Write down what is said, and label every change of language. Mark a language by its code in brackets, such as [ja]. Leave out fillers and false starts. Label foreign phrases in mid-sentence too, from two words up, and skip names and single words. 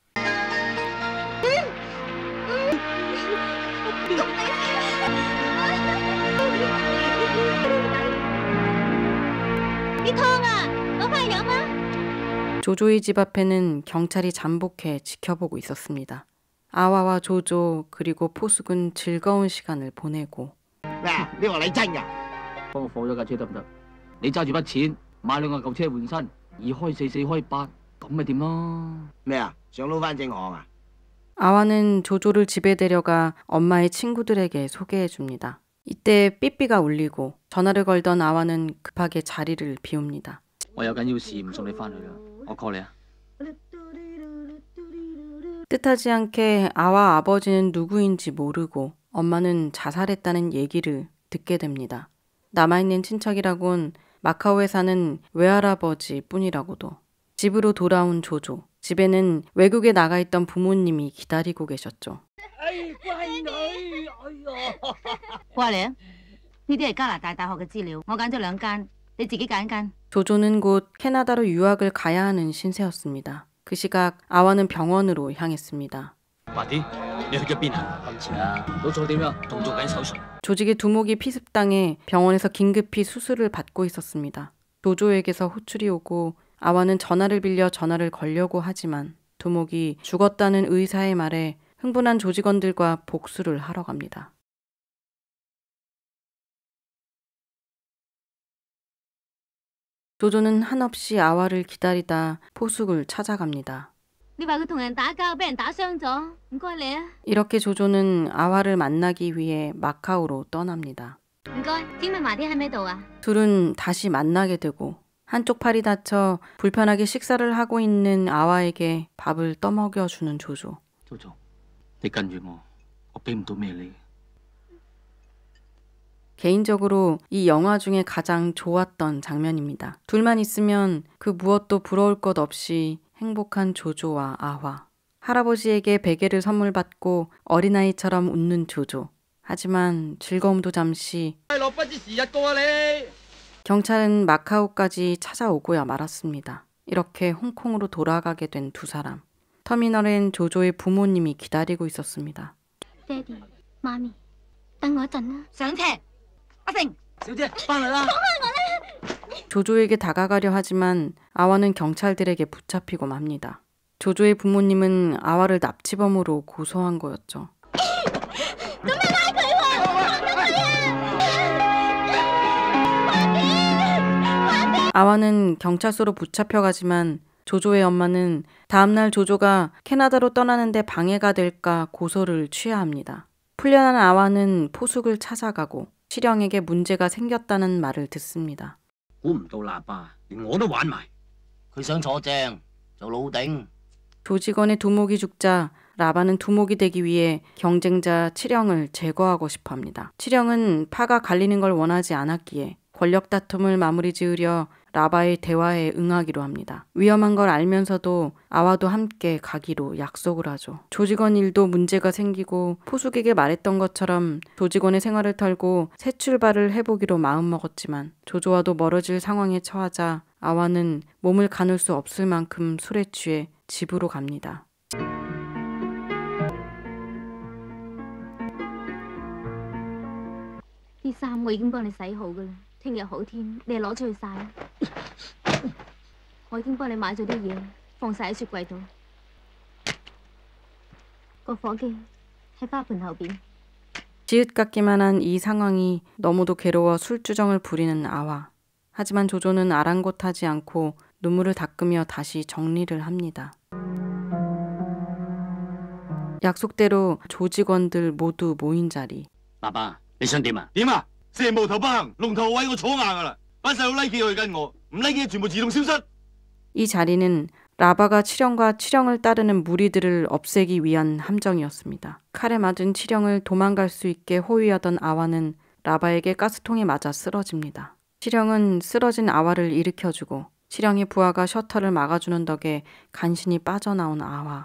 [ko] 조조의 집 앞에는 경찰이 잠복해 지켜보고 있었습니다. 아와와 조조 그리고 포숙은 즐거운 시간을 보내고 [yue] 咩啊？你話你真㗎？幫我放咗架車得唔得？你揸住筆錢買兩架舊車換新，2開4 4開8，咁咪掂咯。咩啊？想撈翻正行啊？ [ko] 아와는 조조를 집에 데려가 엄마의 친구들에게 소개해줍니다. 이때 삐삐가 울리고 전화를 걸던 아와는 급하게 자리를 비웁니다. [yue] 我有緊要事唔送你翻去啦，我 call 你啊。 [ko] 뜻하지 않게 아와 아버지는 누구인지 모르고 엄마는 자살했다는 얘기를 듣게 됩니다. 남아있는 친척이라곤 마카오에 사는 외할아버지 뿐이라고도. 집으로 돌아온 조조. 집에는 외국에 나가 있던 부모님이 기다리고 계셨죠. [yue] 過嚟啊！呢啲係加拿大大學嘅資料，我揀咗2間，你自己揀一間。 [ko] 조조는 곧 캐나다로 유학을 가야 하는 신세였습니다. 그 시각 아와는 병원으로 향했습니다. [yue] 白啲，你去咗邊啊？今次啊，老早點樣？仲做緊手術。 [ko] 조직의 두목이 피습당해 병원에서 긴급히 수술을 받고 있었습니다. 조조에게서 호출이 오고 아와는 전화를 빌려 전화를 걸려고 하지만 두목이 죽었다는 의사의 말에 흥분한 조직원들과 복수를 하러 갑니다. 조조는 한없이 아와를 기다리다 포숙을 찾아갑니다. [yue] 你話佢同人打交，俾人打傷咗，唔該你啊！ [ko] 이렇게 조조는 아와를 만나기 위해 마카오로 떠납니다. [yue] 唔該，請問麻啲喺咩度啊？ [ko] 둘은 다시 만나게 되고 한쪽 팔이 다쳐 불편하게 식사를 하고 있는 아와에게 밥을 떠먹여주는 조조. 조조, [yue] 你跟住我俾唔到咩你。 [ko] 개인적으로 이 영화 중에 가장 좋았던 장면입니다. 둘만 있으면 그 무엇도 부러울 것 없이 행복한 조조와 아와. 할아버지에게 베개를 선물 받고 어린아이처럼 웃는 조조. 하지만 즐거움도 잠시. 경찰은 마카오까지 찾아오고야 말았습니다. 이렇게 홍콩으로 돌아가게 된 두 사람. 터미널엔 조조의 부모님이 기다리고 있었습니다. [yue] 爹哋、媽咪，等我一陣啦。上車，阿成，小姐，翻嚟啦！ [ko] 조조에게 다가가려 하지만 아와는 경찰들에게 붙잡히고 맙니다. 조조의 부모님은 아와를 납치범으로 고소한 거였죠. 아와는 경찰서로 붙잡혀가지만 조조의 엄마는 다음날 조조가 캐나다로 떠나는데 방해가 될까 고소를 취해야 합니다. 풀려난 아와는 포숙을 찾아가고 실형에게 문제가 생겼다는 말을 듣습니다. [yue] 估唔到喇叭，連我都玩埋。佢想坐正做老頂。 [ko] 조직원의 두목이 죽자 라바는 두목이 되기 위해 경쟁자 칠영을 제거하고 싶어 합니다. 칠영은 파가 갈리는 걸 원하지 않았기에 권력 다툼을 마무리 지으려 라바의 대화에 응하기로 합니다. 위험한 걸 알면서도 아와도 함께 가기로 약속을 하죠. 조직원 일도 문제가 생기고 포숙에게 말했던 것처럼 조직원의 생활을 털고 새 출발을 해보기로 마음먹었지만 조조와도 멀어질 상황에 처하자 아와는 몸을 가눌 수 없을 만큼 술에 취해 집으로 갑니다. [yue] 啲衫我已經幫你洗好噶啦，聽日好天你就攞出去曬啦。我已經幫你買咗啲嘢，放晒喺雪櫃度。個火機喺花盆後邊。 [ko] 지읒 같기만 한 이 상황이 너무도 괴로워 술주정을 부리는 아와. 하지만 조조는 아랑곳하지 않고 눈물을 닦으며 다시 정리를 합니다. 약속대로 조직원들 모두 모인 자리. [yue] 爸爸，你想點啊？點啊？蛇無頭不行，龍頭位我坐硬噶啦，班細佬 like 佢跟我，唔 like 嘅全部自動消失。 [ko] 이 자리는 라바가 칠영과 칠영을 따르는 무리들을 없애기 위한 함정이었습니다. 칼에 맞은 칠영을 도망갈 수 있게 호위하던 아와는 라바에게 가스통에 맞아 쓰러집니다. 칠영은 쓰러진 아와를 일으켜주고 칠영의 부하가 셔터를 막아주는 덕에 간신히 빠져나온 아와.